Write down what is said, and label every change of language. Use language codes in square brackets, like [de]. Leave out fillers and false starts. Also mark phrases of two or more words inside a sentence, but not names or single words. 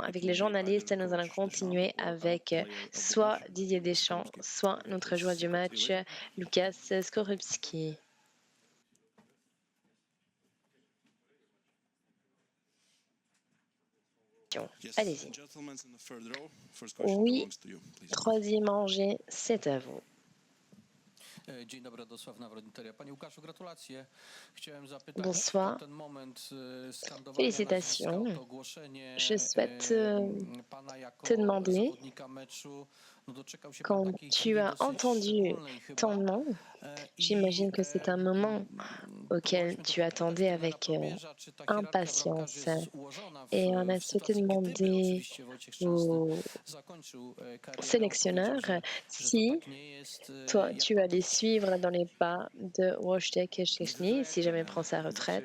[fr] Avec les journalistes, nous allons continuer avec soit Didier Deschamps, soit notre joueur du match, Lukas Skorupski. Allez-y. Oui, troisième rangée, c'est à vous. [pl] Dzień dobry, Radosław Nawrot-Interia. Panie Łukaszu, gratulacje. Chciałem zapytać [fr] Bonsoir. [pl] o ten moment skandowania [fr] Félicitations. [pl] nazwiska, to ogłoszenie [fr] Je souhaite [pl] pana jako [fr] te demander, [pl] zawodnika meczu. No, doczekał się pan [fr] quand [pl] takiej [fr] tu [pl] chwili [fr] as [pl] dosyć [fr] entendu [pl] szczególnej chyba. [fr] ton nom, j'imagine que c'est un moment auquel tu attendais avec impatience. Et on a souhaité demander au sélectionneur si toi, tu allais suivre dans les pas de Wojciech Szczęsny, si jamais il prend sa retraite.